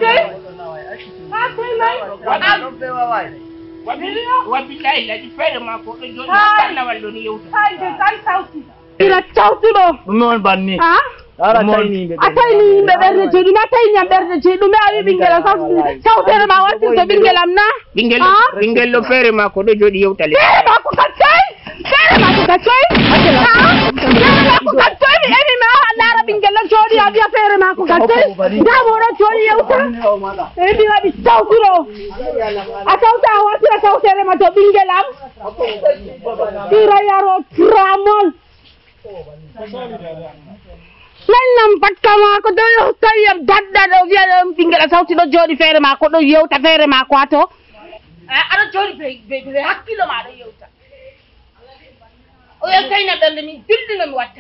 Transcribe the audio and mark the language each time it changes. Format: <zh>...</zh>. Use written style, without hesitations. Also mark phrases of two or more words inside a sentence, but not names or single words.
<ff>Wabillahi la fere ma ko do kana wallo ni yau ta. Ira tawtudo. Non banni. Ha? Atayni be berde jeedu na tayni berde jeedu me awi bingela sawtere ma wati so bingelam na bingel lo fere ma ko do jodi yau ta le. Fere ma ko kaccay fere ma ko kaccay mi emi ma lara bingel lo jodi abiya fere ma ko kaccay da mo do jodi yau ta ebi wadi tawtudo atawta wati sawtere ma to bingelam tira yaro tramol Lannam patka ma ko do tayam dadda do wiya bingel sawti do jodi fere ma ko do yewta fere ma ko ato ada jodi be hakkilo ma do yewta o yewtayna belde min dildina mi watta</ff>